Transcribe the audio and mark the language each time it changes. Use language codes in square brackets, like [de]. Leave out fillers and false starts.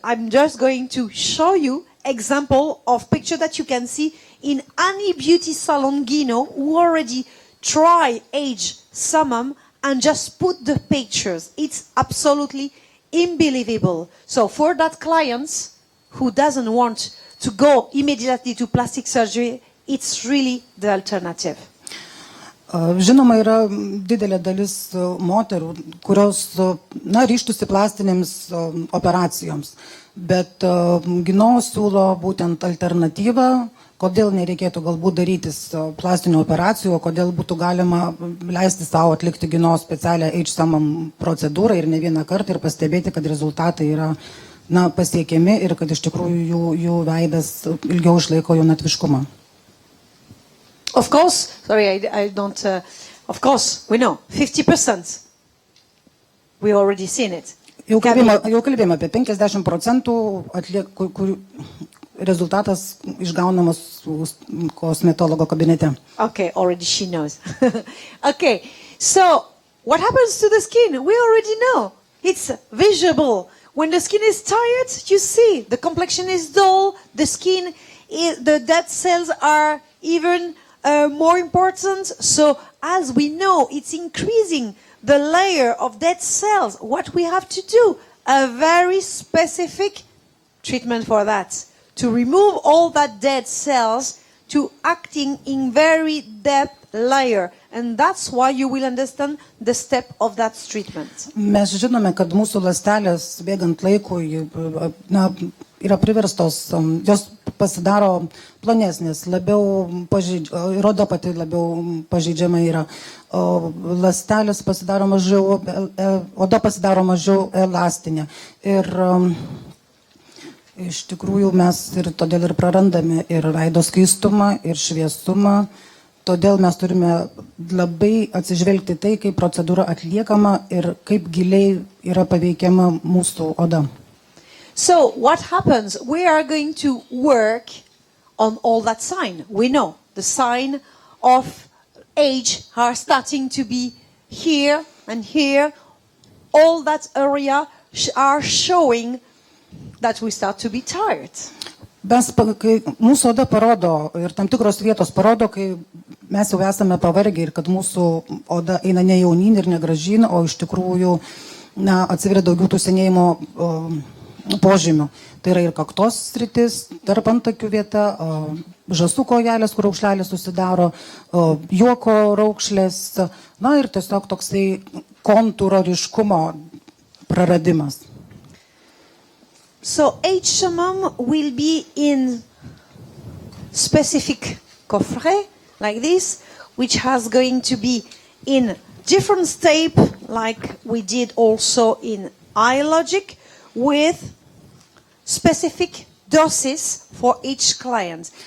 [en] I'm just going to show you example of picture that you can see in any beauty salon Guino who already try AGE SUMMUM and just put the pictures. It's absolutely unbelievable. So for that client who doesn't want to go immediately to plastic surgery, it's really the alternative. [lt] Žinoma, yra didelė dalis moterų, kurios ryžtųsi plastinėms operacijoms. Bet Gino siūlo būtent alternatyvą, kodėl nereikėtų galbūt darytis plastinių operacijų, kodėl būtų galima leisti savo atlikti Gino specialią AGE SUMMUM procedūrą ir ne vieną kartą ir pastebėti, kad rezultatai yra pasiekiami ir kad iš tikrųjų jų veidas ilgiau išlaiko jaunatviškumą. [en] Of course, sorry, I don't, of course, we know, 50%. We already seen it. Jau kalbėjome apie 50% kur rezultatas išgaunamas kosmetologo kabinete. Okay, already she knows. Okay, so what happens to the skin? We already know. It's visible. When the skin is tired, you see the complexion is dull, the skin, the dead cells are even more important. So as we know, it's increasing the layer of dead cells. What we have to do, a very specific treatment for that, to remove all that dead cells, to acting in very depth layer. And that's why you will understand the step of that treatment. [lt] Mes žinome, kad mūsų ląstelės bėgant laikui yra priverstos, jos pasidaro plonesnės, ir oda pati labiau pažeidžiama yra. Ląstelės pasidaro mažiau, oda pasidaro mažiau elastinė. Ir iš tikrųjų mes ir todėl ir prarandame ir veido skaistumą, ir šviesumą. Todėl mes turime labai atsižvelgti tai, kaip procedūra atliekama ir kaip giliai yra paveikiama mūsų oda. [en] So what happens? We are going to work on all that sign. We know the sign of age are starting to be here and here. All that area are showing that we start to be tired. [lt] Kai mūsų oda parodo ir tam tikros vietos parodo, kai mes jau esame pavargę ir kad mūsų oda eina ne jaunyn ir ne gražyn, o iš tikrųjų atsiveria daugiau tų senėjimo požymių. Tai yra ir kaktos sritis, tarp antakių vieta, žąsų kojelės, kur raukšlelės susidaro, juoko raukšlės, ir tiesiog toksai kontūro ryškumo praradimas. [en] So AGE SUMMUM will be in specific coffret like this, which has going to be in different step, like we did also in iLogic, with specific doses for each client.